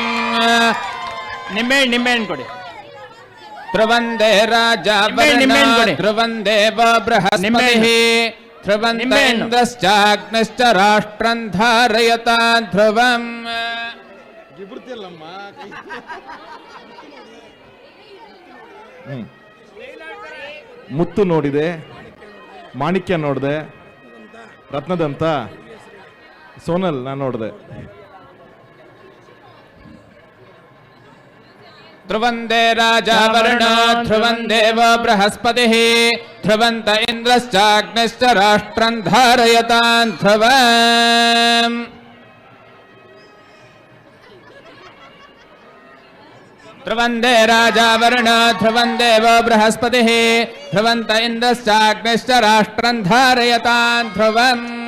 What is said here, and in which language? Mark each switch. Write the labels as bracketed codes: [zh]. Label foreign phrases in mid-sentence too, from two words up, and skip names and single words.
[kn] ನಿಂಬೆಹಣ್ಣು ಕೊಡಿ. [sa] ध्रुवन्दे राजा वरुणो ध्रुवं देवो बृहस्पतिः ध्रुवन्त इन्द्रश्चाग्निश्च राष्ट्रं धारयतां ध्रुवम्. [kn] ಮುತ್ತು ನೋಡಿದೆ, ಮಾಣಿಕ್ಯ ನೋಡಿದೆ, ರತ್ನದಂತ ಸೋನಲ್ ನಾನು ನೋಡಿದೆ. [sa] ध्रुवन्दे राजा वरुणो ध्रुवं देवो बृहस्पतिः ध्रुवन्त इन्द्रश्चाग्निश्च राष्ट्रं धारयतां ध्रुवम्. ध्रुवन्दे राजा वरुणो ध्रुवं देवो बृहस्पतिः ध्रुवन्त इन्द्रश्चाग्निश्च राष्ट्रं धारयतां ध्रुवम्.